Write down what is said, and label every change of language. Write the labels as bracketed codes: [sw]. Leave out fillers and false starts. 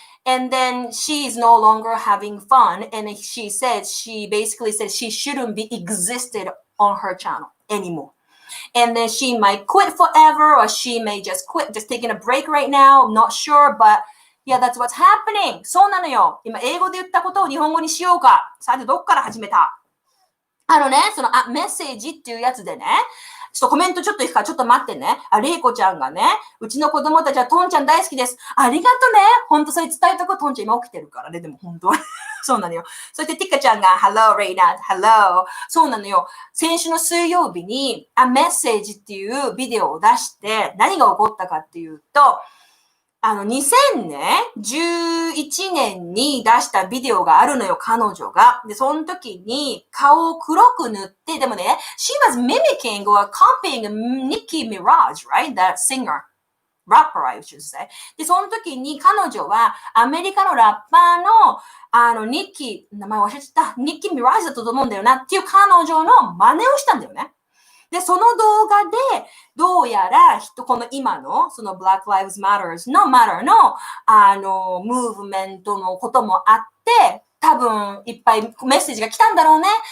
[en] And then she is no longer having fun. And she basically said she shouldn't be existed on her channel anymore. And then she might quit forever, or she may just quit, just taking a break right now. I'm not sure, but yeah, that's what's happening. [ja] そうなのよ。今、英語で言ったことを日本語にしようか。さて、どっから始めた？そのメッセージっていうやつでね、ちょっとコメントちょっといいか、ちょっと待ってね。レイコちゃんがね、うちの子供たちはトンちゃん大好きです。ありがとね。ほんとそれ伝えとこ、トンちゃん今起きてるからね、でも本当は。そうなのよ。そしてティカちゃんが、 [en] Hello, Reina, Hello. [ja] そうなのよ。先週の水曜日に、メッセージっていうビデオを出して、何が起こったかっていうと、2011年に出したビデオがあるのよ、彼女が。で、その時に顔を黒く塗って、でもね、 [en] she was mimicking or copying Nicki Minaj, right? That singer.rapper, I should say. [ja] で、その時に彼女はアメリカのラッパーの名前忘れちゃった、ニッキー・ミラージだったと思うんだよなっていう彼女の真似をしたんだよね。で、その動画で、どうやら、この今の、その Black Lives Matter の、ムーブメントのこともあって、多分、いっぱいメッセージが来たんだろうね。